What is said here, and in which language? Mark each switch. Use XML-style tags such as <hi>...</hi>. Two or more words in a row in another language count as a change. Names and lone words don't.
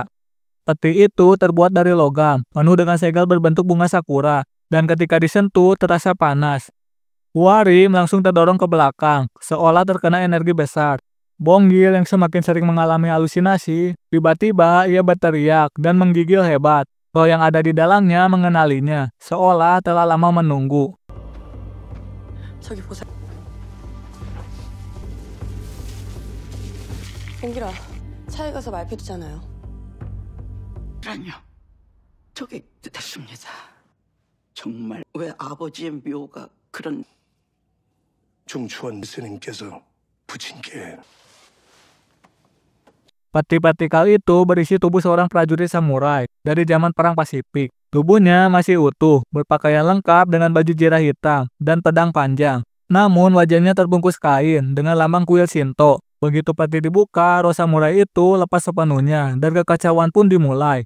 <id>Peti itu terbuat dari logam, penuh dengan segel berbentuk bunga sakura, dan ketika disentuh terasa panas. Warim langsung terdorong ke belakang, seolah terkena energi besar. Bonggil yang semakin sering mengalami halusinasi, tiba-tiba ia berteriak dan menggigil hebat. Roh yang ada di dalamnya mengenalinya, seolah telah lama menunggu.</id> <ko>저기 보세요. 봉길아, 차에 가서 말 펴주잖아요. 아니요. 저기 됐습니다. 정말 왜 아버지의 묘가 그런... 중추원 스님께서 부친께</ko> <id>Peti vertikal itu berisi tubuh seorang prajurit samurai dari zaman Perang Pasifik. Tubuhnya masih utuh, berpakaian lengkap dengan baju zirah hitam dan pedang panjang. Namun wajahnya terbungkus kain dengan lambang kuil Shinto. Begitu peti dibuka, roh samurai itu lepas sepenuhnya dan kekacauan pun dimulai.</id>